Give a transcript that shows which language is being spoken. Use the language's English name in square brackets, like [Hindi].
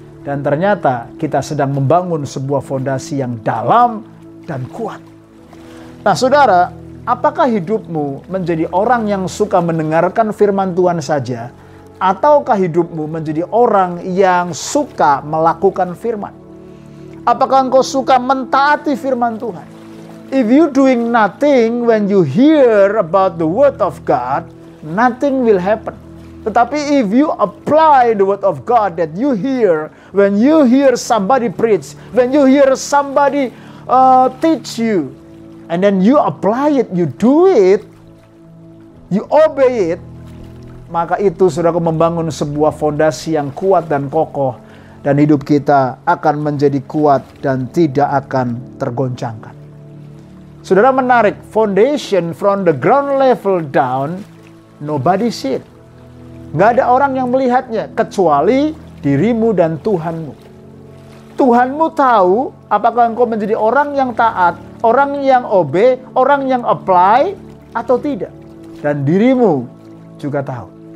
[Indonesian] Dan ternyata kita sedang membangun sebuah fondasi yang dalam dan kuat. Nah, saudara, apakah hidupmu menjadi orang yang suka mendengarkan firman Tuhan saja? Ataukah hidupmu menjadi orang yang suka melakukan firman? Apakah engkau suka mentaati firman Tuhan? [English] If you doing nothing when you hear about the word of God, nothing will happen. Tetapi if you apply the word of God that you hear, when you hear somebody preach, when you hear somebody teach you, and then you apply it, you do it, you obey it, [Indonesian] maka itu saudara membangun sebuah fondasi yang kuat dan kokoh, dan hidup kita akan menjadi kuat dan tidak akan tergoncangkan. Saudara, menarik, [English] foundation from the ground level down, nobody see it. [Indonesian] Nggak ada orang yang melihatnya, kecuali dirimu dan Tuhanmu. Tuhanmu tahu apakah engkau menjadi orang yang taat, orang yang obey, orang yang apply, atau tidak. Dan dirimu juga tahu.